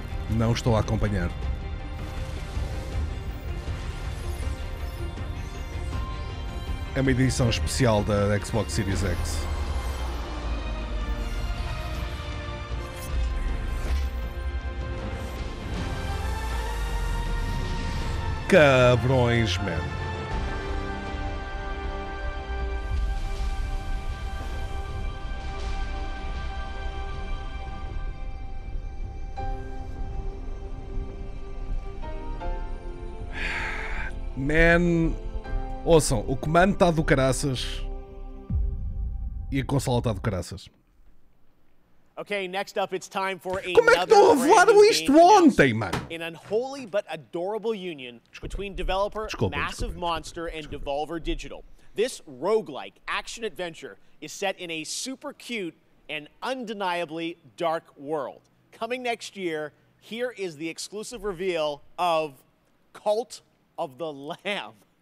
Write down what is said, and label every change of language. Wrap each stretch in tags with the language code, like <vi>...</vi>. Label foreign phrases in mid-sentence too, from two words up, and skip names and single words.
<pt>Não estou a acompanhar. É uma edição especial da Xbox Series X. Cabrões, man. Man, ouçam, o comando está do caraças e a consola está do caraças.</pt> <en>Okay, next up, it's time for</en> <pt>Como é que não revelaram isto ontem, mano?</pt> <en>An unholy but adorable union between developer Massive Monster and Devolver Digital. This roguelike action-adventure is set in a super cute and undeniably dark world. Coming next year, here is the exclusive reveal of Cult of the Lamb.</en>